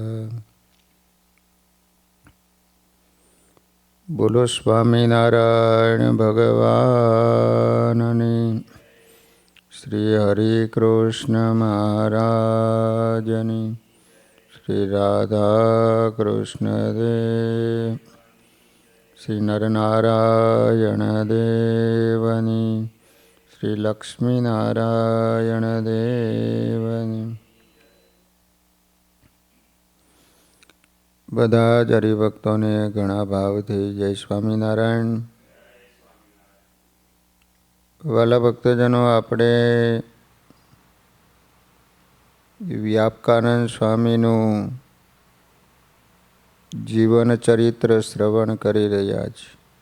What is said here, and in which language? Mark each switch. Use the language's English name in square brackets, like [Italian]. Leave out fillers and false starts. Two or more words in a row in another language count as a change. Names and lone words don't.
[Gujarati] બોલો સ્વામિનારાયણ ભગવાનની, શ્રી હરિ કૃષ્ણ મહારાજની, શ્રી રાધા કૃષ્ણ દેવ, શ્રી નરનારાયણ દેવની, શ્રી લક્ષ્મી નારાયણ દેવની। બધા જ હરિભક્તોને ઘણા ભાવથી જય સ્વામિનારાયણ। વાલા ભક્તજનો, આપણે વ્યાપકાનંદ સ્વામીનું જીવન ચરિત્ર શ્રવણ કરી રહ્યા છીએ।